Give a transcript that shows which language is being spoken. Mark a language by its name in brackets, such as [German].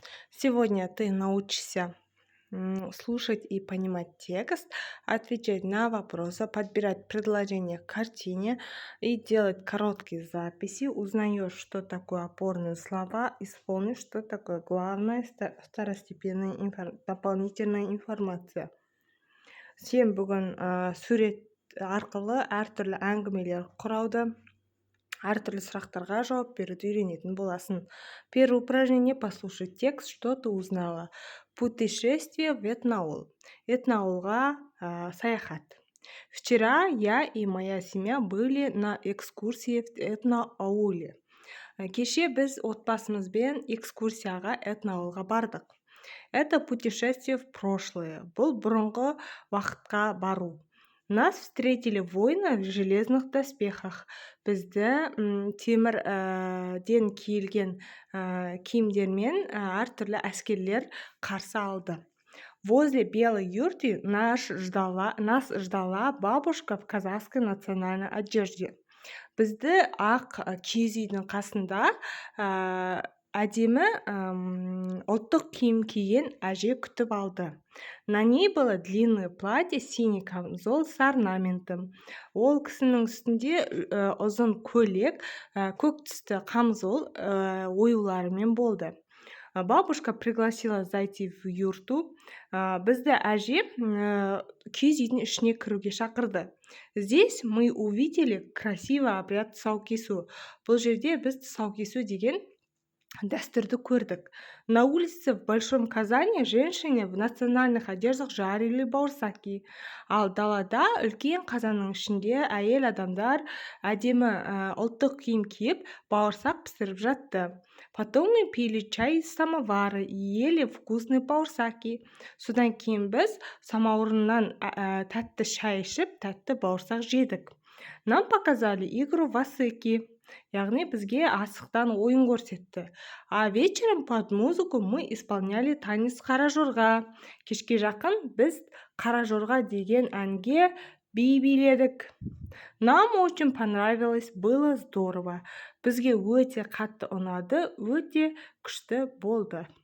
[Russian] Сегодня ты научишься слушать и понимать текст, отвечать на вопросы, подбирать предложения к картине и делать короткие записи. Узнаешь, что такое опорные слова, исполнишь, что такое главная второстепенная дополнительная информация. [Kazakh] Сен бүгін сурет арқылы әртүрлі әңгімелер құрауды, әртүрлі сұрақтарға жауап беруді үйренетін боласың. [Russian] Первое упражнение: послушай текст, что ты узнала. Путешествие в Этноаул. [Kazakh] Этноаулға саяхат. [Russian] Вчера я и моя семья были на экскурсии в Этноауле. [Kazakh] Кеше біз отбасымызбен экскурсияға Этноаулға бардық. [Russian] Это путешествие в прошлое. [Kazakh] Бұл бұрынғы вақытқа бару. [Russian] Нас встретили воины в железных доспехах. [Kazakh] Бізді темірден киілген киімдермен әртүрлі әскерлер қарсы алды. [Russian] Возле белой юрты нас ждала бабушка в казахской национальной одежде. [Kazakh] Бізді ақ киіз үйдің қасында әдемі ұлттық киім киген әже күтіп алды. [Russian] На ней было длинное платье, синий камзол с орнаментом. [Kazakh] Ол кісінің үстінде ұзын көйлек, көк түсті камзол оюларымен болды. [Russian] Бабушка пригласила зайти в юрту. [Kazakh] Бізді әже киіз үйдің ішіне кіруге шақырды. [Russian] Здесь мы увидели красивый обряд тұсаукесу. [Kazakh] Бұл жерде біз тұсаукесу деген дәстүрді көрдік. [Russian] На улице в Большом Казани женщины в национальных одеждах жарили бауырсаки. [Kazakh] Ал далада үлкен қазанның ішінде әйел адамдар әдемі ұлттық киім киіп бауырсақ пісіріп жатты. [Russian] Потом мы пили чай из самовара и ели вкусные бауырсаки. [Kazakh] Содан кейін біз самаурыннан тәтті шай ішіп, тәтті бауырсақ жедік. [Russian] Нам показали игру васыки. [Kazakh] Яғни бізге асықтан ойын көрсетті. [Russian] А вечером под музыку мы исполняли танец қаражорға. [Kazakh] Кешке жақын біз қаражорға деген әнге би биледік. [Russian] Нам очень понравилось, было здорово. [Kazakh] Бізге өте қатты ұнады, өте күшті болды.